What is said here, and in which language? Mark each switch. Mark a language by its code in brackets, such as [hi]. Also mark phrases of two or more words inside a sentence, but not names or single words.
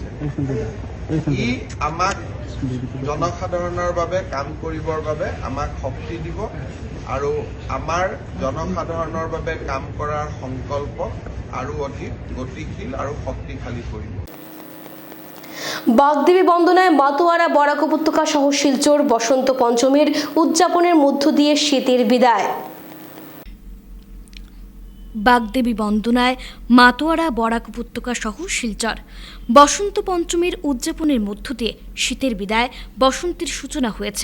[as] ই আমাক জনসাধাৰণৰ বাবে কাম কৰিবৰ বাবে আমাক শক্তি দিব আৰু আমাৰ জনসাধাৰণৰ বাবে কাম কৰাৰ সংকল্প আৰু অধিক গতিশীল আৰু শক্তিশালী কৰিব। [bn] বাগদেবী বন্দনায় মাতোয়ারা বরাক উপত্যকা সহ শিলচর বসন্ত পঞ্চমীর উদযাপনের মধ্য দিয়ে শীতের বিদায়। বাগদেবী বন্দনায় মাতোয়ারা বরাক উপত্যকা সহ শিলচর বসন্ত পঞ্চমীর উদযাপনের মধ্য দিয়ে শীতের বিদায়, বসন্তের সূচনা হয়েছে।